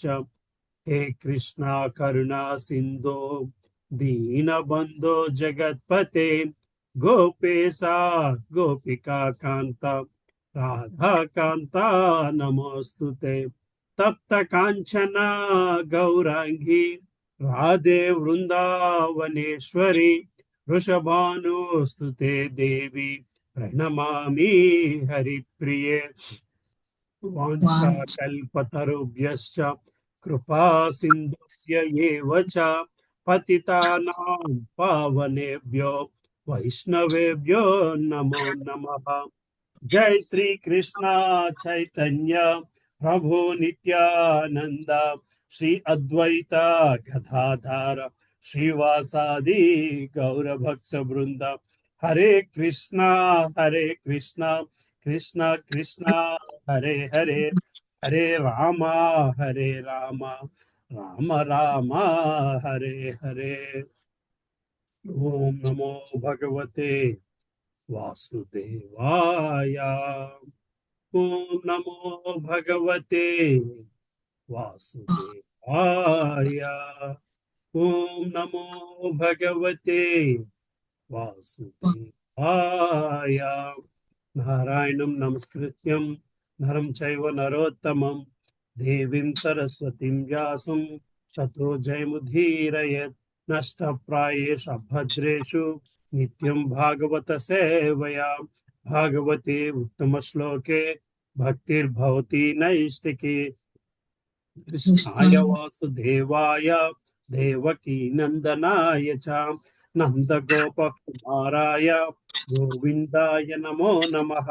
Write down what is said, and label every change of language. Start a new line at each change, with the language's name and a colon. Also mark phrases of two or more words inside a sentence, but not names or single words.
Sanskrit: హే కృష్ణ కరుణా సింధో దీనబంధో జగత్పతే గోపేశా గోపికా కాంత రాధాకాంత నమోస్తుతే. తప్త కాంచన గౌరాంగి రాధే వృందావనేశ్వరి వృషభానుస్తుతే దేవి ప్రణమామి హరిప్రియే. వాంఛాకల్పతరుభ్యశ్చ కృపా సింధుభ్య ఏవ చ పతితానాం పావనేభ్యో వైష్ణవేభ్యో నమో నమః. జై శ్రీ కృష్ణ చైతన్య ప్రభు నిత్యానంద శ్రీ అద్వైత గదాధర శ్రీవాసాది గౌర భక్త బృంద. హరే కృష్ణ కృష్ణ కృష్ణ హరే హరే, హరే రామ రామ రామ హరే హరే. ఓం నమో భగవతే వాసుదేవాయ. ఓం నమో భగవతే వాసుదేవాయ. ఓం నమో భగవతే వాసుదేవాయ. నారాయణం నమస్కృత్యం నరం చైవ నరోత్తమం దేవీం సరస్వతిం వ్యాసం తతో జయముదీరయత్. నష్టప్రాయేషు భద్రేషు నిత్యం భాగవత సేవయా. భాగవతే ఉత్తమ శ్లోకే భక్తిర్భవతి నైష్టికి. కృష్ణాయ వాసుదేవాయ దేవకీ నందనాయ చ నందగోపకుమారాయ గోవిందాయ నమో నమః.